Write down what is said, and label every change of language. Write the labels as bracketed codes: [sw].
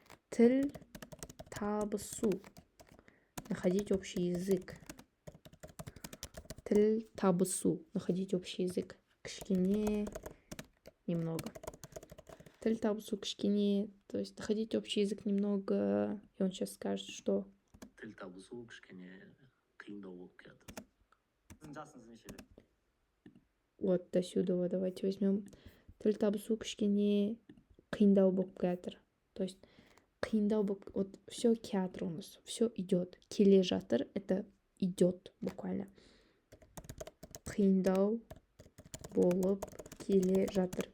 [kk] Тіл табысу. [ru] Находить общий язык. [kk] Тіл табысу. [ru] Находить общий язык. [kk] Кішкене. [ru] Немного. [kk] Тіл табысу кішкене. [ru] То есть находить общий язык немного. И он сейчас скажет, что... [kk] Тіл табысу кішкене қиындау болып жатыр. Сіздің жасыңыз нешеде? [ru] Вот до сюда вот давайте возьмем. [kk] Тіл табысу кішкене қиындау болып жатыр. [ru] То есть [kk] қиындау болып... [ru] Вот все театр у нас. Все идет. [kk] Келе жатыр [ru] — это идет буквально. [kk] Қиындау болып келе жатыр.